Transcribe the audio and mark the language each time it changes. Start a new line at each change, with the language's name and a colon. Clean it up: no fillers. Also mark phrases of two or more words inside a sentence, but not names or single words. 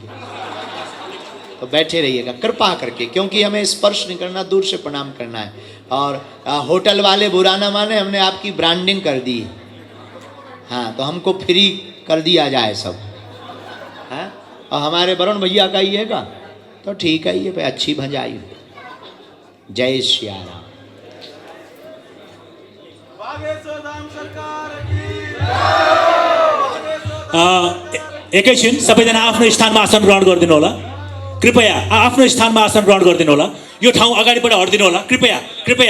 Hindi: तो बैठे रहिएगा कृपा करके, क्योंकि हमें स्पर्श नहीं करना, दूर से प्रणाम करना है। और होटल वाले बुरा ना माने, हमने आपकी ब्रांडिंग कर दी। हाँ, तो हमको फ्री कर दिया जाए सब। हाँ, और हमारे वरुण भैया का ही हैगा तो ठीक है, ये अच्छी भंजाई। जय श्री राम।
Nepali: एकैछिन सबैजना आफ्नो स्थानमा आसन ग्रहण गरिदिनु होला। कृपया आफ्नो स्थानमा आसन ग्रहण गरिदिनु होला। यो ठाउँ अगाडिबाट हट्दिनु होला, कृपया कृपया।